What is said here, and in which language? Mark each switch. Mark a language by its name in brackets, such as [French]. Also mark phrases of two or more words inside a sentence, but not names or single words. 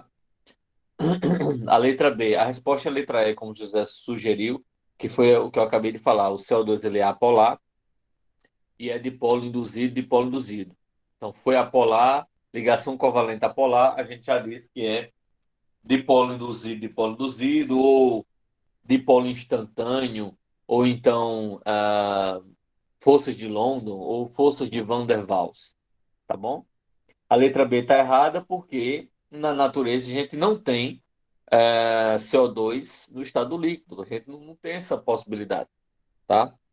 [Portuguese] A letra B, a resposta é a letra E, como o José sugeriu, que foi o que eu acabei de falar. O CO2 ele é apolar e é dipolo induzido. Então, foi apolar, ligação covalente apolar, a gente já disse que é dipolo induzido, ou dipolo instantâneo, ou então forças de London, ou forças de Van der Waals, tá bom? A letra B está errada porque na natureza a gente não tem CO2 no estado líquido, a gente não tem essa possibilidade, tá?